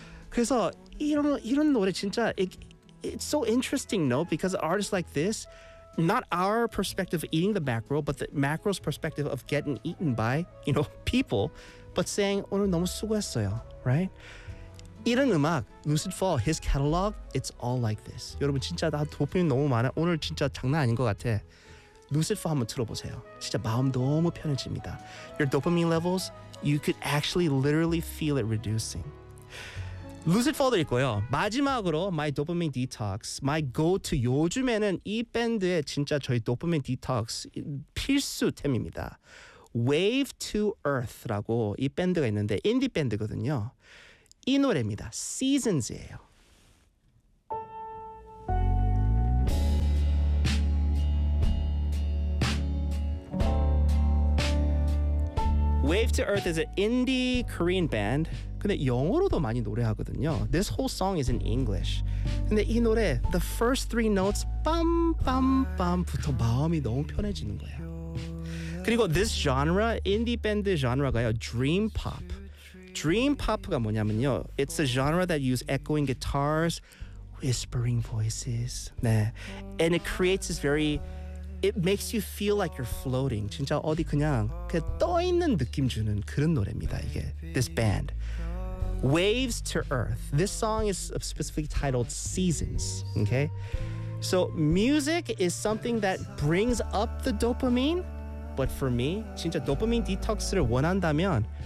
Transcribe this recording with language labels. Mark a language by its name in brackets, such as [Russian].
[Korean] 그래서 이런 노래 진짜, [English] it's so interesting, no? Because artists like this, not our perspective of eating the mackerel, but the mackerel's perspective of getting eaten by, you know, people, but saying, [Korean] 오늘 너무 수고했어요, [English] right? [Korean] 이런 음악, [English] Lucid Fall, his catalog, it's all like this. [Korean] 여러분 진짜 나 도움이 너무 많아. 오늘 진짜 장난 아닌 것 같아. Lucid Fall 한번 들어보세요. 진짜 마음 너무 편해집니다. [English] Your dopamine levels, you could actually literally feel it reducing. [Korean] Lucid Fall도 있고요. 마지막으로 [English] My Dopamine Detox, My Go-To. [Korean] 요즘에는 이 밴드의 진짜 저희 Dopamine Detox 필수템입니다. Wave to Earth라고 이 밴드가 있는데 인디 밴드거든요. 이 노래입니다. Seasons이에요. [English] 'Wave to Earth' is an indie Korean band. [Korean] 근데 영어로도 많이 노래하거든요. [English] This whole song is in English. [Korean] 근데 이 노래, [English] the first three notes, [Korean] 빰빰빰부터 마음이 너무 편해지는 거야. 그리고 [English] this genre, indie band genre가요, dream pop. Dream pop가 [Korean] 뭐냐면요, [English] it's a genre that uses echoing guitars, whispering voices. 네, and it creates this very, it makes you feel like you're floating. [Korean] 진짜 어디 그냥 떠 있는 느낌 주는 그런 노래입니다. 이게 [English] this band, Waves to Earth. This song is specifically titled Seasons. Okay, so music is something that brings up the dopamine, but for me, [Korean] 진짜 dopamine detox를 원한다면.